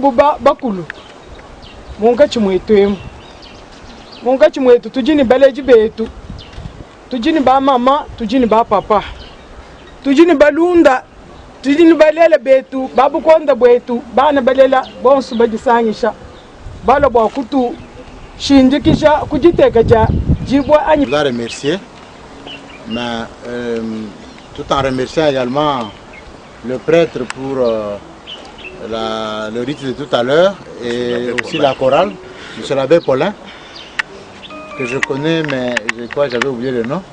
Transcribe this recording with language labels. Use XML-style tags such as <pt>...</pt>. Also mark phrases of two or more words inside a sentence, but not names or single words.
<lu>buba bakulu munga chimwetwemu munga chimwetu tujini baleji betu tujini ba mama tujini ba papa tujini balunda tujini balela betu babukonda bwetu bana balela bonsu bajisanyisha bala bwa kutu shinjikisha kujiteka ja jibwa anyi.</lu> <fr>Je dois remercier, mais tout en remerciant également le prêtre pour le rite de tout à l'heure et aussi la chorale, M. l'abbé Paulin, que je connais, mais je crois que j'avais oublié le nom.</fr>